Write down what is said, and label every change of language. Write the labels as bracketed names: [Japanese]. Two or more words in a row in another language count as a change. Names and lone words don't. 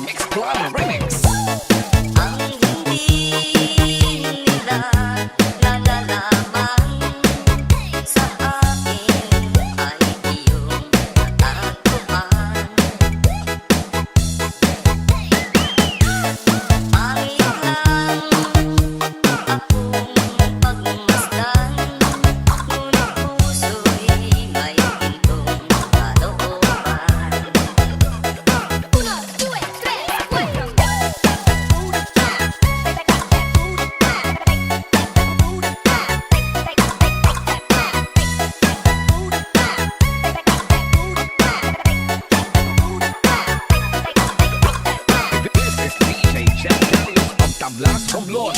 [English] Club Remix. [Filipino] Ang hindi nila nalalaman sa akin ay iyong natagpuan. Pangit lang akong pagmasdan, ngunit puso'y may gintong kalooban. [Spanish] Uno, due, tres, cuatro. [English] This is DJ Jack Daniels of Tablas Romblon.